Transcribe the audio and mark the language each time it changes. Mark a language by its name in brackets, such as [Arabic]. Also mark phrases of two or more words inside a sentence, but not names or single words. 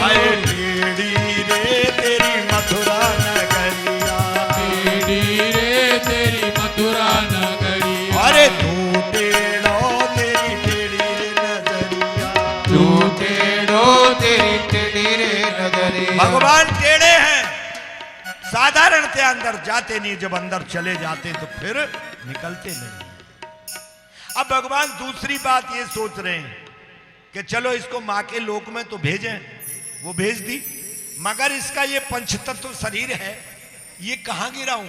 [Braj] अरे टेढ़ी रे तेरी मथुरा नगरिया, टेढ़ी रे तेरी मथुरा नगरिया, अरे तू टेढ़ो तेरी टेढ़ी रे नजरिया, तू टेढ़ो तेरी टेढ़ी रे नगरिया। [Hindi] भगवान टेढ़े हैं, साधारणतः अंदर जाते नहीं, जब अंदर चले जाते तो फिर निकलते नहीं। अब भगवान दूसरी बात ये सोच रहे हैं कि चलो इसको मां के लोक में तो भेजें, वो भेज दी, मगर इसका ये पंचतत्व शरीर है, ये कहां गिराऊं?